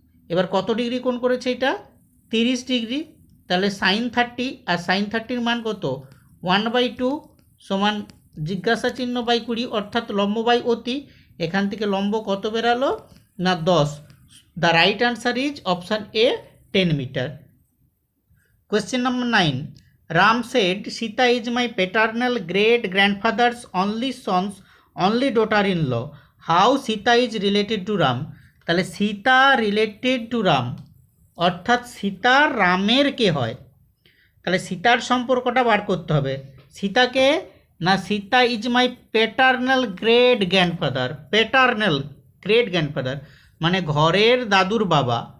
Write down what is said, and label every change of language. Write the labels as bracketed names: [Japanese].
[Bangla] এবার কত ডিগ্রি কোণ করেছে এটা 30 ডিগ্রি, তাহলে সাইন 30, আর সাইন 30-র মান কত 1/2 সমান জিজ্ঞাসা চিহ্ন বাই 20, অর্থাৎ লম্ব বাই অতি। এখান থেকে লম্ব কত বেরালো না 10। [English] The right answer is option A 10 metre. Question number 9. Ram said, Sita is my paternal great grandfather's only son's only daughter-in-law. How Sita is related to Ram? [Bangla] তাহলে সীতা রিলেটেড টু রাম, অর্থাৎ সীতা রামের কে হয়। তাহলে সীতার সম্পর্কটা বার করতে হবে। সীতাকে না Sita [English] is my paternal great grandfather, [Bangla] paternal great grandfather মানে ঘরের দাদুর বাবা।